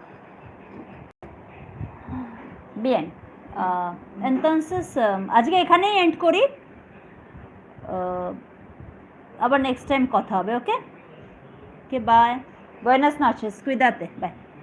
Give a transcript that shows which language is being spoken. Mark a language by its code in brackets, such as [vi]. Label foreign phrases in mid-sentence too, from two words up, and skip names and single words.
[es] Bien. Entonces, [bn] আজকে এখানেই এন্ড করি, আবার [en] next time [bn] কথা হবে। [en] Okay, okay, bye. [es] Buenas noches, cuídate, bye.